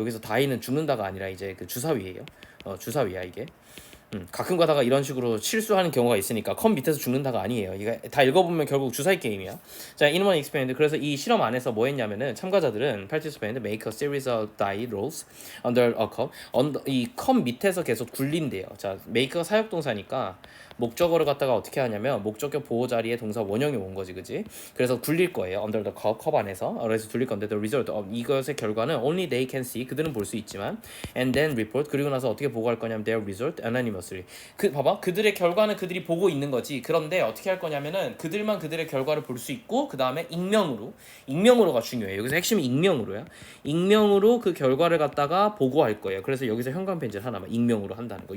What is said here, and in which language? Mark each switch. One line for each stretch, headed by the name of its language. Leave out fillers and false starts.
Korean: 여기서 die는 죽는다가 아니라 이제 그 주사위예요. 주사위야 이게. 가끔 가다가 이런 식으로 실수하는 경우가 있으니까 컵 밑에서 죽는다가 아니에요. 이거 다 읽어보면 결국 주사위 게임이야. 자,
English: in one experiment.
Korean: 그래서 이 실험 안에서 뭐 했냐면은 참가자들은
English: participant make a series of die rolls under a cup.
Korean: 이 컵 밑에서 계속 굴린대요. 자, make가 사역동사니까 목적어를 갖다가 어떻게 하냐면 목적격 보호 자리에 동사 원형이 온 거지, 그지? 그래서 굴릴 거예요.
English: under the cup,
Korean: 컵 안에서. 그래서 굴릴 건데
English: the result of
Korean: 이것의 결과는
English: only they can see.
Korean: 그들은 볼 수 있지만
English: and then report.
Korean: 그리고 나서 어떻게 보고할 거냐면
English: their result anonymously.
Korean: 봐봐. 그들의 결과는 그들이 보고 있는 거지. 그런데 어떻게 할 거냐면은 그들만 그들의 결과를 볼 수 있고 그 다음에 익명으로가 중요해요. 여기서 핵심이 익명으로야. 익명으로 그 결과를 갖다가 보고할 거예요. 그래서 여기서 현관 편지를 하나만 익명으로 한다는 거.